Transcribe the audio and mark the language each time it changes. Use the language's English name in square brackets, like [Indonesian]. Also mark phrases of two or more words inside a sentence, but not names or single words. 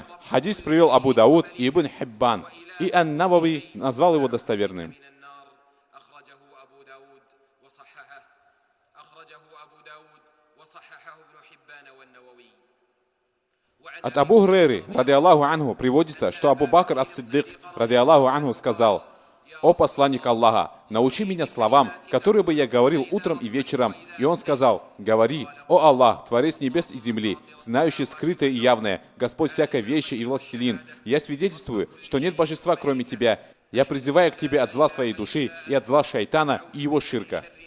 [Russian] Хадис привел Абу Дауд и Ибн Хиббан, и Ан-Навави назвал его достоверным. От Абу Хурейры, [Arabic] رضي الله عنه, [Russian] приводится, что Абу Бакр ас-Сиддик, [Arabic] رضي الله عنه, [Russian] сказал: «О посланник Аллаха, научи меня словам, которые бы я говорил утром и вечером». И он сказал: «Говори: о Аллах, Творец небес и земли, знающий скрытое и явное, Господь всякой вещи и властелин, я свидетельствую, что нет божества, кроме Тебя. Я призываю к Тебе от зла своей души и от зла шайтана и его ширка».